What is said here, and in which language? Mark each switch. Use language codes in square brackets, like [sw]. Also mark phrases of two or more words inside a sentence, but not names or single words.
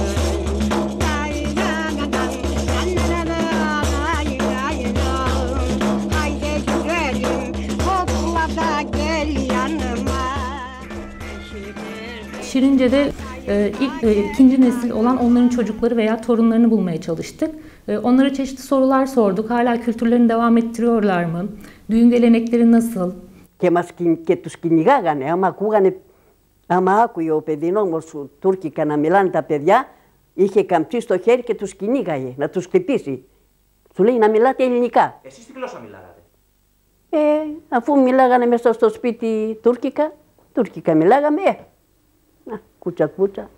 [tr] Layladan, layladan, haydi güzelim kokla da gel yanıma. Şirince'de ikinci nesil olan onların çocukları veya torunlarını bulmaya çalıştık. Onlara çeşitli sorular sorduk. Hala kültürlerini devam ettiriyorlar mı? Düğün gelenekleri nasıl? [el] Και τους κυνηγάγανε. Άμα άκουγε ο παιδινόμος σου τουρκικά να μιλάνε τα παιδιά, είχε καμψί στο χέρι και τους κυνήγαγε, να τους χτυπήσει. Του λέει να μιλάτε ελληνικά. Εσείς τι γλώσσα μιλάγατε? Αφού μιλάγανε μέσα στο σπίτι τουρκικά μιλάγαμε, κούτσα.